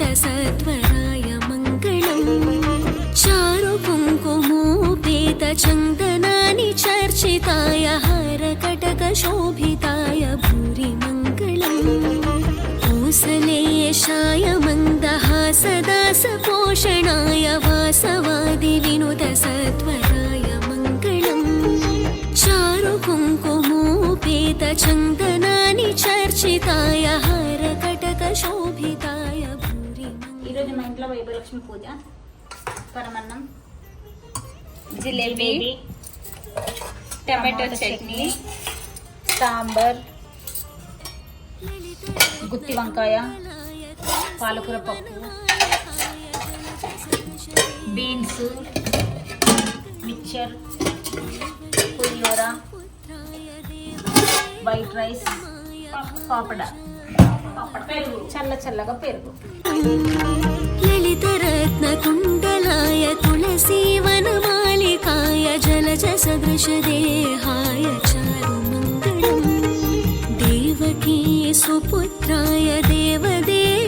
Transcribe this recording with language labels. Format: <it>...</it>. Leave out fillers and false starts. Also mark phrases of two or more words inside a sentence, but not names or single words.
<sa>సత్వరాయ మంగళం, చారు కుంకుమోపేత చందనాని చర్చితాయ హారకటక శోభితాయ భూరి మంగళం, కోసలేశాయ మందహాసదాసపోషణాయ వాసవాది వినుత సత్వరాయ మంగళం, చారు కుంకుమ पीतचन्दनानि चर्चिताय हारकटकशोभिताय भूरि</sa> <te>ఈరోజు మా ఇంట్లో వైభలక్ష్మి పూజ. పరమన్నం, జిలేబీ, టమాటో చట్నీ, సాంబార్, గుత్తి వంకాయ, పాలకూర పప్పు, బీన్స్, మిక్చర్, పులిహోర,</te> <en>white rice,</en> <te>పాపడ, పెరుగు, చల్లగా పెరుగు.</te> <sa>ललितरत्नकुण्डलाय तुलसीवनमालिकाय जलजसदृशदेहाय चारुमङ्गलम् देवकी सुपुत्राय देवदेवाय</sa>